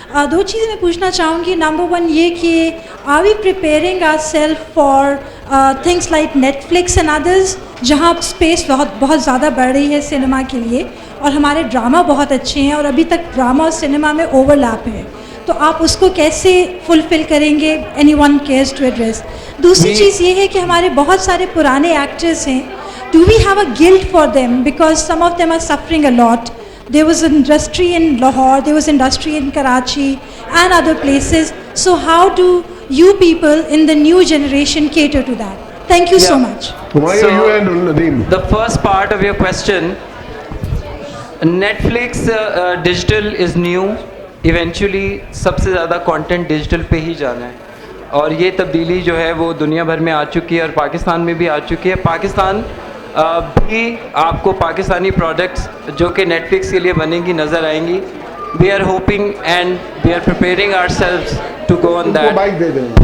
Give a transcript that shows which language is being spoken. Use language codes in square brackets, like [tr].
[hi] दो चीज़ें मैं पूछना चाहूँगी। नंबर 1 ये कि [en] are we preparing our self for things like Netflix and others, [hi] जहाँ स्पेस बहुत ज़्यादा बढ़ रही है सिनेमा के लिए और हमारे ड्रामा बहुत अच्छे हैं और अभी तक ड्रामा और सिनेमा में ओवरलैप है, तो आप उसको कैसे फुलफिल करेंगे? [en] Anyone cares to address. [hi] दूसरी चीज़ ये है कि हमारे बहुत सारे पुराने एक्टर्स हैं, [en] Do we have a guilt for them because some of them are suffering a lot. There was an industry in Lahore, there was industry in Karachi and other places. So how do you people in the new generation cater to that? Thank you so much. So, the first part of your question, Netflix digital is new. [hi] Eventually सबसे ज़्यादा content digital पे ही जाना है और ये तब्दीली जो है वो दुनिया भर में आ चुकी है और पाकिस्तान में भी आ चुकी है। पाकिस्तान भी आपको पाकिस्तानी प्रोडक्ट्स जो कि नेटफ्लिक्स के लिए बनेंगी नज़र आएंगी। [en] We are hoping and we are preparing ourselves to go on that.